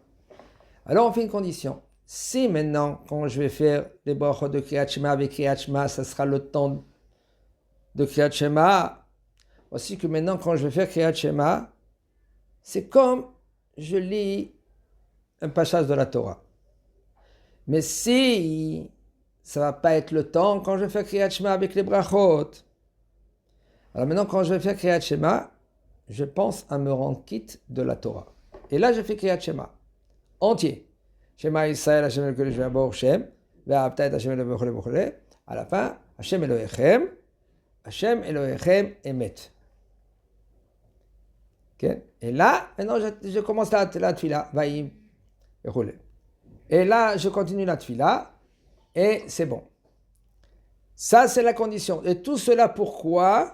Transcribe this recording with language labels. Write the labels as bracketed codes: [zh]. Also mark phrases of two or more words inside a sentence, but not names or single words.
[fr] Alors on fait une condition. Si maintenant, quand je vais faire les brachot de Kriyat Shema avec Kriyat Shema, ça sera le temps de Kriyat Shema, voici que maintenant quand je vais faire Kriyat Shema, c'est comme je lis un passage de la Torah. Mais si ça ne va pas être le temps quand je vais faire Kriyat Shema avec les brachot. Alors maintenant, quand je vais faire Kriyat Shema, je pense à me rendre quitte de la Torah. Et là, je fais Kriyat Shema entier. [he] שמע ישראל השם אלוקינו השם ברוך שם ואהבת את השם אלוקינו בכל בכל. [fr] À la fin, [he] השם אלוהיכם אמת. [fr] Okay? Et là, maintenant, je commence la tefila, Vaïm, et là, je continue la tefila, et c'est bon. Ça, c'est la condition. Et tout cela, pourquoi?